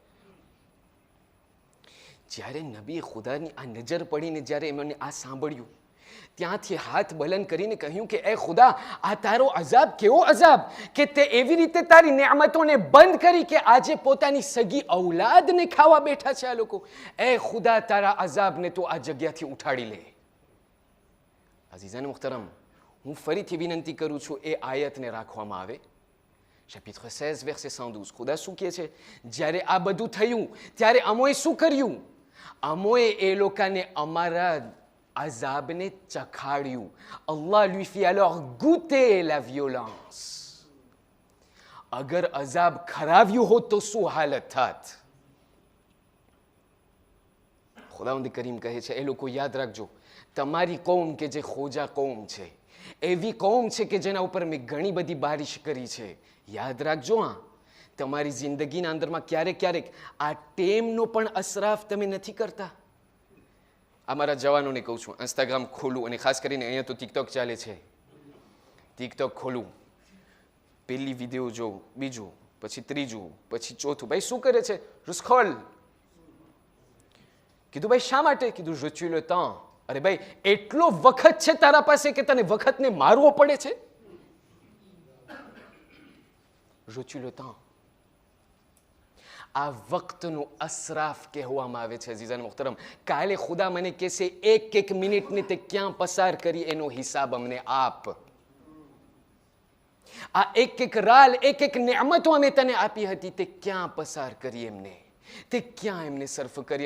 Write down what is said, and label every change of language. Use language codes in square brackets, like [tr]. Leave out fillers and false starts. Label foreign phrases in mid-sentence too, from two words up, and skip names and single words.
[gu] જ્યારે નબી ખુદાની આ નજર પડીને જ્યારે એમને આ સાંભળ્યું, ત્યાંથી હાથ બલંદ કરીને કહ્યું કે એ ખુદા, આ તારો અઝાબ કેવો અઝાબ કે તે એવી રીતે તારી નેમતોને બંધ કરી કે આજે પોતાની સગી ઔલાદને ખાવા બેઠા છે આ લોકો. એ ખુદા, તારા અઝાબને તો આ જગ્યાથી ઉઠાડી લે. અઝીઝાન મુખ્તરમ, હું ફરીથી વિનંતી કરું છું એ આયતને રાખવામાં આવે. [fr] chapitre 16 verset 112. [gu] ખુદા શું કહે છે? જ્યારે આ બધું થયું ત્યારે અમોએ શું કર્યું? અમોએ એ લોકોને અમારા azabne ચખાડ્યું. [fr] Allah lui fit alors goûter la violence. [gu] અગર અઝાબ ખરાવ્યું હોત તો શું હાલત થાત? ખુદાવંદ કરીમ કહે છે એ લોકો યાદ રાખજો, તમારી કૌમ કે જે ખોજા કૌમ છે, એવી કૌમ છે કે જેના ઉપર મેં ઘણી બધી બારિશ કરી છે. યાદ રાખજો, હા, તમારી જિંદગીના અંદરમાં ક્યારેક ક્યારેક આ ટેમનો પણ અસરાફ તમે નથી કરતા. અમારા જવાનોને કહું છું, ઇન્સ્ટાગ્રામ ખોલું, અને ખાસ કરીને અહીંયા તો ટિકટોક ચાલે છે. ટિકટોક ખોલું, પેલી વિડીયો જોઉં, બીજું, પછી ત્રીજું, પછી ચોથું. ભાઈ શું કરે છે? સ્ક્રોલ. કીધું ભાઈ શા માટે? કીધું [fr] je tue le temps. [gu] અરે ભાઈ એટલો વખત છે તારા પાસે કે તને વખતને મારવો પડે છે? [fr] je tue le temps. [gu] આ વક્તનું અસરાફ કહેવામાં આવે છે અઝીઝાન મુહતરમ. કાલે ખુદા મને કહેશે એક એક મિનિટને તે ક્યાં પસાર કરી એનો હિસાબ અમને આપ. આ એક એક રાલ, એક એક નેમતો અમે તને આપી હતી તે ક્યાં પસાર કરી એમને, તે ક્યાં એમને સર્ફ કરી.